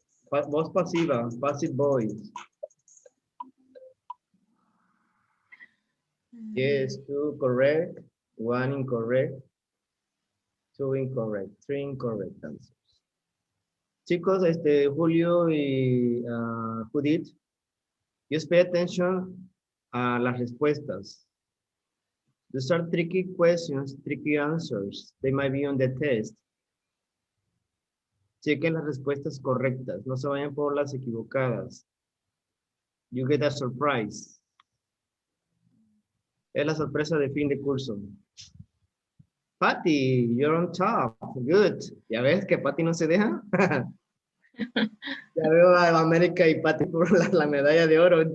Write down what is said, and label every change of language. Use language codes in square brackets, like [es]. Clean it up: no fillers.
[es] Voz pasiva, [en] passive voice. Yes, 2 correct, 1 incorrect, 2 incorrect, 3 incorrect answers. [es] Chicos, Julio y Judith, [en] just pay attention [es] a las respuestas. [en] These are tricky questions, tricky answers. They might be on the test. [es] Chequen las respuestas correctas, no se vayan por las equivocadas. [en] You get a surprise. [es] Es la sorpresa de fin de curso. [en] Patty, you're on top. Good. [es] ¿Ya ves que Patty no se deja? Ya veo a América y Patty por la medalla de oro.